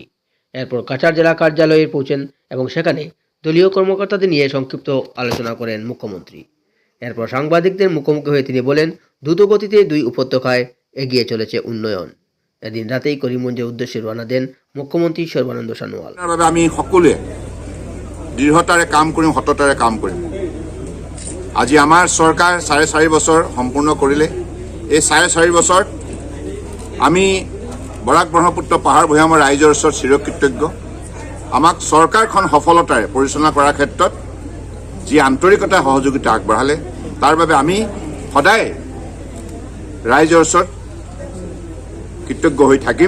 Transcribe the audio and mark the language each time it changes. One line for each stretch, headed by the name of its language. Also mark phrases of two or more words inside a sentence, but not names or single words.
Bangla: এরপর কাছাড় জেলা কার্যালয়ে পৌঁছেন এবং সেখানে দলীয় কর্মকর্তাদের নিয়ে সংক্ষিপ্ত আলোচনা করেন মুখ্যমন্ত্রী। এরপর সাংবাদিকদের মুখোমুখি হয়ে তিনি বলেন, দ্রুতগতিতে 2 উপত্যকায় এগিয়ে চলেছে উন্নয়ন। এদিন রাতেই করিমগঞ্জের উদ্দেশ্যে রওনা দেন মুখ্যমন্ত্রী সর্বানন্দ সোনোয়াল।
Assamese: আমি সকলোৱে দৃঢ়তাৰে কাম কৰিম, সততাৰে কাম কৰিম। আজি আমাৰ চৰকাৰ 4.5 বছৰ সম্পূৰ্ণ কৰিলে। এই 4.5 বছৰত আমি বৰাক ব্ৰহ্মপুত্ৰ পাহাৰ ভৈয়ামৰ ৰাইজৰ ওচৰত চিৰকৃতজ্ঞ। আমাক চৰকাৰখন সফলতাৰে পৰিচালনা কৰাৰ ক্ষেত্ৰত যি আন্তৰিকতা সহযোগিতা আগবঢ়ালে তাৰ বাবে আমি সদায় ৰাইজৰ ওচৰত কৃতজ্ঞ হৈ থাকিম।